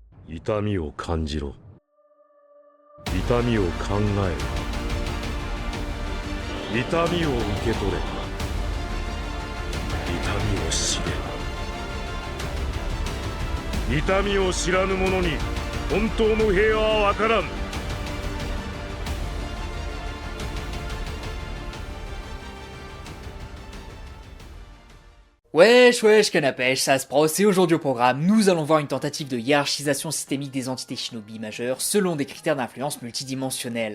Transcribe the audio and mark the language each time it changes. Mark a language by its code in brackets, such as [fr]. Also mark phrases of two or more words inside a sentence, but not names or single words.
[ja] 痛みを感じろ。痛みを考えろ。痛みを受け取れ。痛みを知れ。痛みを知らぬ者に本当の平和は分からん。 [fr] Wesh wesh canapèche, ça se prose, et aujourd'hui au programme, nous allons voir une tentative de hiérarchisation systémique des entités shinobi majeures selon des critères d'influence multidimensionnels.